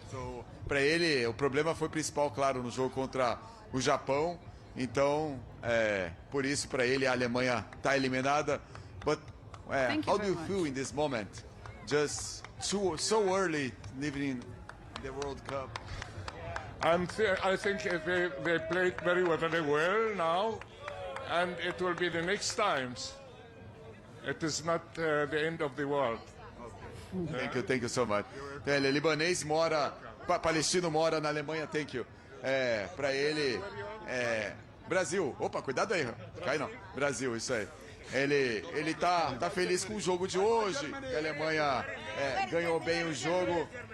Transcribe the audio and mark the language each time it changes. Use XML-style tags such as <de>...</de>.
<pt>So, para ele, o problema foi principal, claro, no jogo contra o Japão. Então, por isso, para ele, a Alemanha está eliminada.</pt> <en>But how do you feel in this moment? Just so early living in the World Cup. I think they played very well now, and it will be the next times. It is not the end of the world. Thank you so much.</en> <pt>Ele é libanês, palestino, mora na Alemanha.</pt> <en>Thank you.</en> <pt>Para ele, Brasil. Opa, cuidado aí. Cai não. Brasil, isso aí. Ele tá feliz com o jogo de hoje. Que a Alemanha ganhou bem o jogo.</pt>